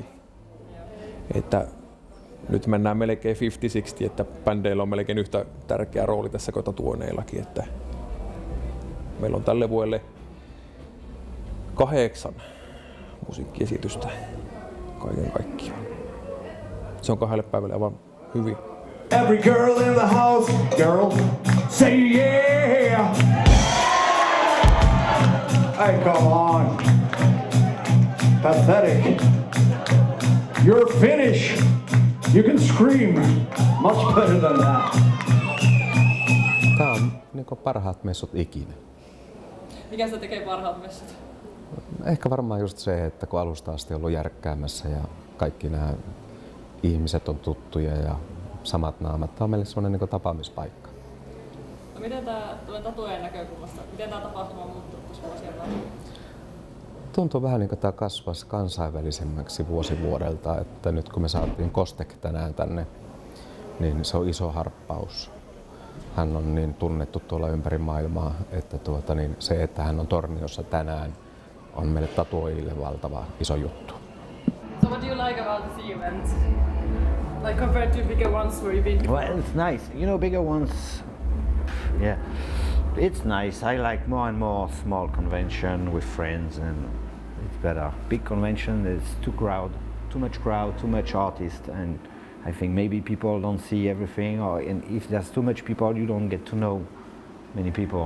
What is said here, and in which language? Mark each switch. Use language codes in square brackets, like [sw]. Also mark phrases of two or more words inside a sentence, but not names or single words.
[fi] Että nyt mennään melkein 50-60, että bändeillä on melkein yhtä tärkeä rooli tässä kuin tatuoineillakin. Että meillä on tälle vuodelle 8 musiikkiesitystä kaiken kaikkiaan. Se on 2 päivälle aivan hyvin. [en] Every girl in the house, girl, say yeah! Hey, come on. Pathetic. You're Finnish. You can scream much better than that. [fi] Tää on niinku parhaat messut ikinä. Mikä sitä tekee parhaat messut? Ehkä varmaan just se, että kun alusta asti on ollut järkkäämässä ja kaikki nämä ihmiset on tuttuja ja samat naamat. Tää on meille sellainen niinku tapaamispaikka. No miten tulee tatuojen näkökulmasta, miten tämä tapahtuma on muuttunut tässä vuosien varrella? Tuntuu vähän niin kuin tämä kasvaisi kansainvälisemmäksi vuosi vuodelta, että nyt kun me saatiin Kostek tänään tänne, niin se on iso harppaus. Hän on niin tunnettu tuolla ympäri maailmaa, että se, että hän on Torniossa tänään, on meille tatuoijille valtava iso juttu. [en] So what do you like about this event? Like compared to bigger ones where you've been? Well, it's nice. You know, bigger ones, yeah, it's nice. I like more and more small convention with friends, and it's better. Big convention is too much crowd, too much artists, and I think maybe people don't see everything, and if there's too much people, you don't get to know many people.